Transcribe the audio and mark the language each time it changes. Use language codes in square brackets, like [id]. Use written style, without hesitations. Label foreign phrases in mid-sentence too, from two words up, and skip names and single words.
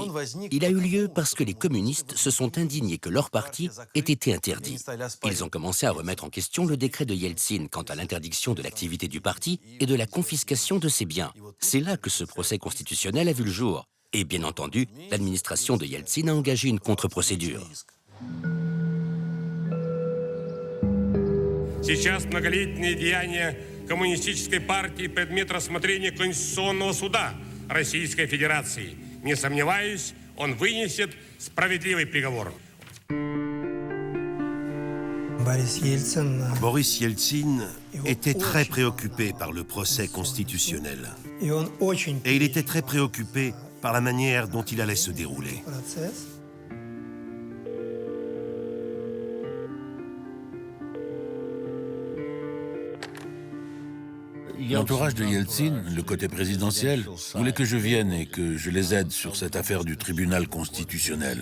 [fr] Il a eu lieu parce que les communistes se sont indignés que leur parti ait été interdit. Ils ont commencé à remettre en question le décret de Yeltsin quant à l'interdiction de l'activité du parti et de la confiscation de ses biens. C'est là que ce procès constitutionnel a vu le jour. Et bien entendu, l'administration de Yeltsin a engagé une contre-procédure. [ru] Сейчас многолетние деяния коммунистической партии предмет рассмотрения Конституционного суда Российской Федерации. Не сомневаюсь, он вынесет справедливый приговор. [fr] Boris Yeltsin était très préoccupé par le procès constitutionnel. Et il était très préoccupé par la manière dont il allait se dérouler. L'entourage de Yeltsin, le côté présidentiel, voulait que je vienne et que je les aide sur cette affaire du tribunal constitutionnel.